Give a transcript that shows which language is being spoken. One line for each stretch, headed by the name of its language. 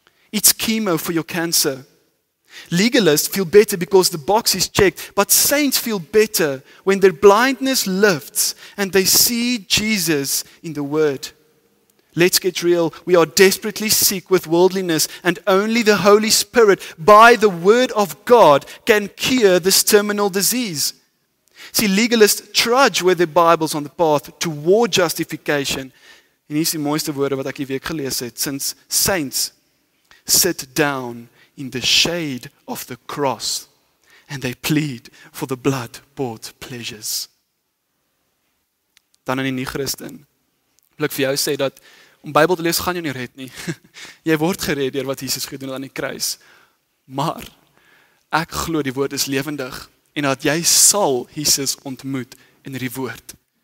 English: It's chemo for your cancer. Legalists feel better because the box is checked, but saints feel better when their blindness lifts and they see Jesus in the Word. Let's get real. We are desperately sick with worldliness, and only the Holy Spirit, by the Word of God, can cure this terminal disease. See, legalists trudge with their Bibles on the path toward justification.
Afrikaans: En hier is die mooiste woorde wat ek die week gelees het.
English: Since saints sit down in the shade of the cross and they plead for the blood-bought pleasures.
Afrikaans: Dan in die nie-Christen wil ek vir jou sê dat om Bybel te lees gaan jou nie red nie. Jy word gered deur wat Jesus gedoen het aan die kruis. Maar ek glo die woord is lewendig en dat jy sal Jesus ontmoet in die woord.